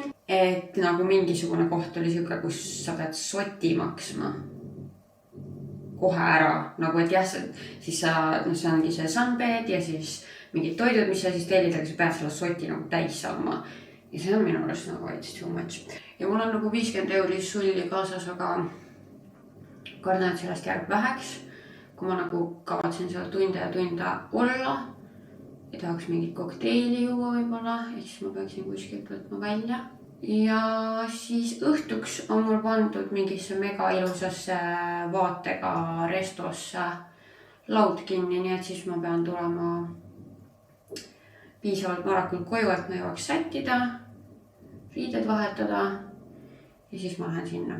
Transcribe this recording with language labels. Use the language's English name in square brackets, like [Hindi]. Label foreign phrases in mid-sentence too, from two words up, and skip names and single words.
[Estonian] Et nagu mingisugune koht oli siuke, kus sa pead soti maksma kohe ära, nagu et jah, siis see ongi see sunbed ja siis mingid toidud, mis sa siis tellid, aga sa pead selle soti nagu täis saama. Ja see on minu arust nagu [English] it's too much. [Estonian] Ja mul on nagu 50 euri sulli kaasas, aga kardan, et sellest jääb väheks, kui ma nagu kavatsen seal tunde ja tunde olla ja tahaks mingit kokteili juua võib-olla, ja siis ma peaksin kuskilt võtma välja. Ja siis õhtuks on mul pandud mingisse mega ilusasse vaatega restosse laud kinni, nii et siis ma pean tulema piisavalt varakult koju, et ma jõuaks sättida, riided vahetada ja siis ma lähen sinna.